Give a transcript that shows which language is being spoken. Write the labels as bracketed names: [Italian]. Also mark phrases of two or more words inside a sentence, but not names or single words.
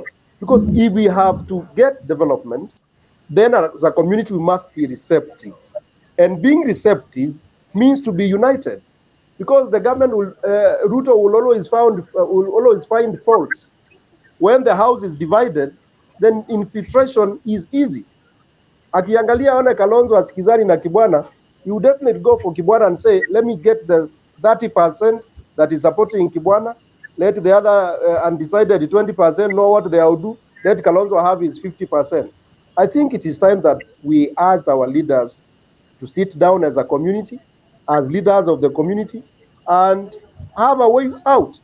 [English] Because if we have to get development, then as a community we must be receptive. And being receptive means to be united. Because the government will, Ruto will always find faults. When the house is divided, then infiltration is easy. [Swahili] Akiangalia one Kalonzo asikizani na Kibwana, [English] you would definitely go for Kibwana and say, let me get the 30% that is supporting Kibwana, let the other undecided 20% know what they will do, let Kalonzo have his 50%. I think it is time that we ask our leaders to sit down as a community, as leaders of the community, and have a way out.